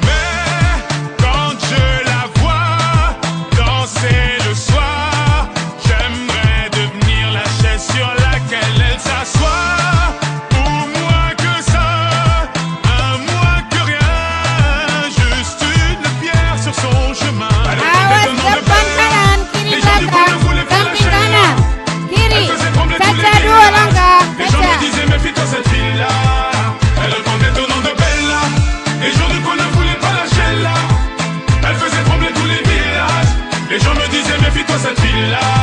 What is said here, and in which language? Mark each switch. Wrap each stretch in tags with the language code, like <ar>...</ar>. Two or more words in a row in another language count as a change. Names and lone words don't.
<fr>Mais quand je la vois danser le soir, j'aimerais devenir la chaise sur laquelle elle s'assoit. Ou moins que ça, un moins que rien, juste une pierre sur son chemin. Elle</fr> <id>Awas</id> <fr>répondait au nom de</fr> <id>depan</id> <fr>Bella.</fr> <id>kanan, kiri</id> <fr>Les gens du coin ne</fr> <id>belakang,</id> <fr>voulaient pas</fr> <id>samping</id> <fr>lâcher là.</fr> <id>kanan, kiri.</id> <fr>Elle faisait trembler tous les</fr> <id>Sacha dua</id> <fr>villages.</fr> <id>langkah,</id> <fr>Les gens</fr> <id>Sacha.</id> <fr>me disaient, méfie-toi cette fille-là. Elle répondait au nom de Bella. Les gens du coin ne voulaient pas lâcher là. Elle faisait trembler tous les villages. Les gens me disaient, méfie-toi cette fille-là.</fr>